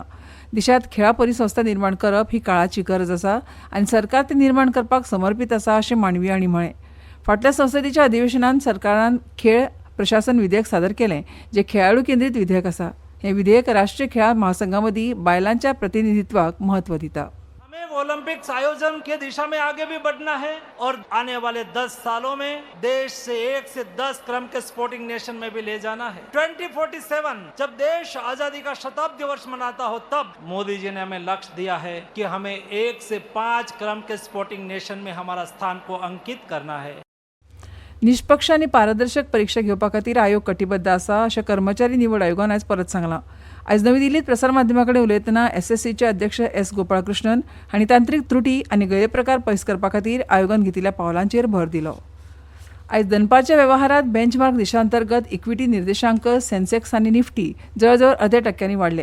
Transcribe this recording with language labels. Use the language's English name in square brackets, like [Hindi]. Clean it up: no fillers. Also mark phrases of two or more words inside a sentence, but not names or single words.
[Konkani] देशांत खेळा परिसंस्था निर्माण करप ही काळाची गरज आसा आनी सरकार ते निर्माण करपाक समर्पीत आसा अशें मांडविया हांणी म्हळें. फाटल्या संसदेच्या अधिवेशनांत सरकारान खेळ प्रशासन विधेयक सादर केलें जे खेळाडू केंद्रीत विधेयक आसा. हें विधेयक राष्ट्रीय खेळा महासंघामदीं बायलांच्या प्रतिनिधित्वाक महत्व दिता. [Hindi] हमें ओलंपिक्स आयोजन की दिशा में आगे भी बढ़ना है और आने वाले 10 सालों में देश से 1 से 10 क्रम के [English] sporting nation [Hindi] में भी ले जाना है. 2047 जब देश आजादी का शताब्दी वर्ष मनाता हो तब मोदी जी ने हमें लक्ष्य दिया है कि हमें 1 से 5 क्रम के [English] sporting nation [Hindi] में हमारा स्थान को अंकित करना है. [Konkani] निष्पक्ष आनी पारदर्शक परीक्षा घेवपा खातीर आयोग कटिबद्ध आसा अशें कर्मचारी निवड आयोगान आयज परत सांगलां. आयज नवी दिल्लींत प्रसारमाध्यमां कडेन उलयतना एसएससीचे अध्यक्ष एस गोपाळकृष्णन हांणी तांत्रीक त्रुटी आनी गैरप्रकार पयस करपा खातीर आयोगान घेतिल्ल्या पावलांचेर भर दिलो. आयज दनपारच्या वेव्हारांत बेंचमार्क देशांतर्गत इक्विटी निर्देशांक सेन्सेक्स आनी निफ्टी जवळजवळ अर्ध्या टक्क्यांनी वाडले.